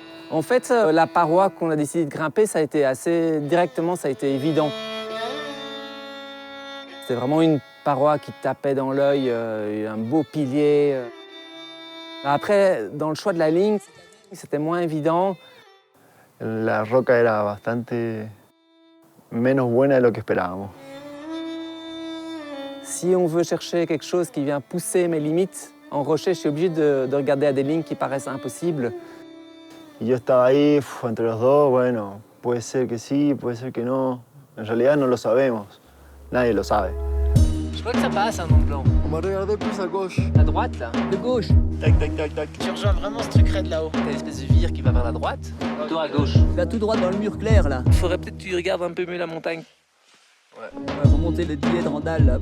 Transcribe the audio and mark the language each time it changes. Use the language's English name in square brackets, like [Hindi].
[French] En fait, la paroi qu'on a décidé de grimper, ça a été assez directement, ça a été évident. C'était vraiment une paroi qui tapait dans l'œil, un beau pilier. Après, dans le choix de la ligne, c'était moins évident. [Spanish] La roca era bastante menos buena de lo que esperábamos. [French] Si on veut chercher quelque chose qui vient pousser mes limites, en rocher, je suis obligé de regarder à des lignes qui paraissent impossibles. [Spanish] Y yo estaba ahí entre los dos, bueno, puede ser que sí, puede ser que no. En realidad no lo sabemos, nadie lo sabe. [French] Je crois que ça passe, un Mont Blanc. On va regarder plus à gauche. À droite, là. De gauche. Tac, tac, tac, tac. Tu rejoins vraiment ce truc raide là-haut. T'as une espèce de vire qui va vers la droite. Toi à gauche. Va tout droit dans le mur clair là. Il faudrait peut-être que tu regardes un peu mieux la montagne. On va remonter le pilier de Randall là.